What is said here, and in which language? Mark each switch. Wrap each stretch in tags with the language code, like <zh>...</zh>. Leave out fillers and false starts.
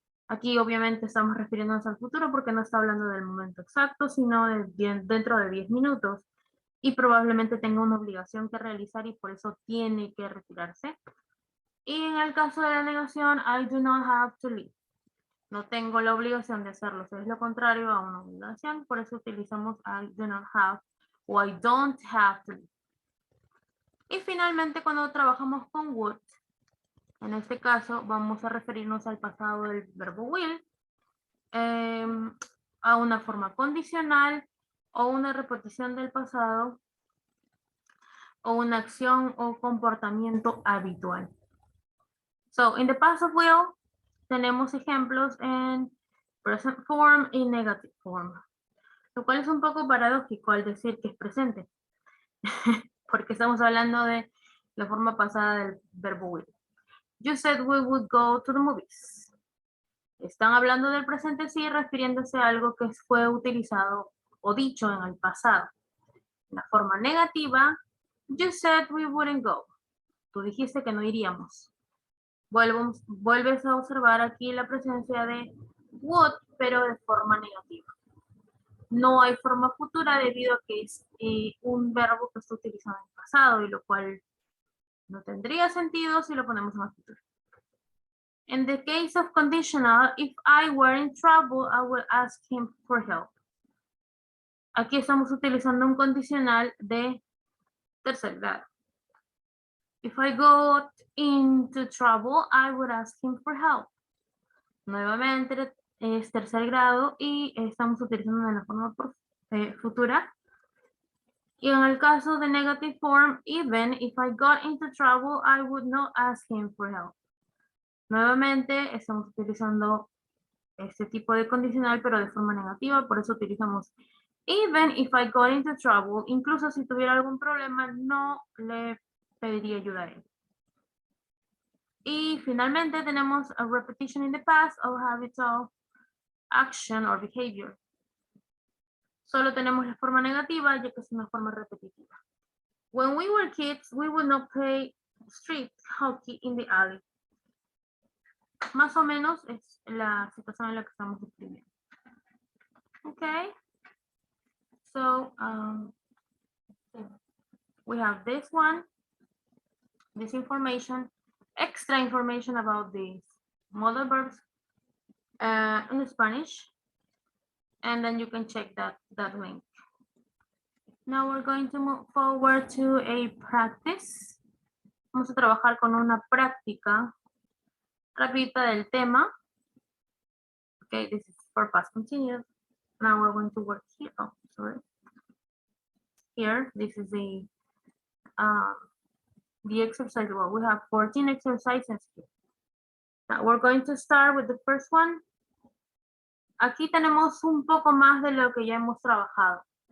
<es>Aquí obviamente estamos refiriéndonos al futuro porque no está hablando del momento exacto, sino dentro de 10 minutos. Y probablemente tenga una obligación que realizar y por eso tiene que retirarse. Y en el caso de la negación,</es> <en>I do not have to leave.</en> <es>No tengo la obligación de hacerlo. Es lo contrario a una obligación. Por eso utilizamos</es> <en>I do not have</en> <es>o</es> <en>I don't have to leave.</en> <es>Y finalmente cuando trabajamos con would, en este caso vamos a referirnos al pasado del verbo will, a una forma condicional o una repetición del pasado o una acción o comportamiento habitual.</es> <en>So, in the past of will,</en> <es>tenemos ejemplos en present form y negative form, lo cual es un poco paradójico al decir que es presente, porque estamos hablando de la forma pasada del verbo will.</es> <en>You said we would go to the movies.</en> <es>Están hablando del presente sí, refiriéndose a algo que fue utilizado o dicho en el pasado. En la forma negativa,</es> <en>you said we wouldn't go.</en> <es>Tú dijiste que no iríamos. Vuelves a observar aquí la presencia de would, pero de forma negativa. No hay forma futura debido a que es un verbo que está utilizado en el pasado, y lo cual no tendría sentido si lo ponemos en el futuro.</es> <en>In the case of conditional, if I were in trouble, I would ask him for help.</en> <es>Aquí estamos utilizando un condicional de tercer grado.</es> <en>If I got into trouble, I would ask him for help.</en> <es>Nuevamente es tercer grado y estamos utilizando en la forma futura. Y en el caso de</es> <en>negative form, even if I got into trouble, I would not ask him for help.</en> <es>Nuevamente estamos utilizando este tipo de condicional, pero de forma negativa, por eso utilizamos</es> <en>even if I got into trouble,</en> <es>incluso si tuviera algún problema, no le pediría ayuda a él. Y finalmente tenemos</es> <en>a repetition in the past of habitual action or behavior.</en> <es>Solo tenemos la forma negativa, ya que es una forma repetitiva.</es> <en>When we were kids, we would not play street hockey in the alley.</en> <es>Más o menos es la situación en la que estamos describiendo.</es> <en>Okay. So, we have this one, this information, extra information about these modal verbs in Spanish, and then you can check that link. Now we're going to move forward to a practice.</en> <es>Vamos a trabajar con una práctica rapidita del tema.</es> <en>Okay, this is for past continuous. Now we're going to work here. Oh, sorry. Here, this is the exercise. Well, we have 14 exercises here. Now we're going to start with the first one.</en> <es>Aquí tenemos un poco más de lo que ya hemos trabajado.</es>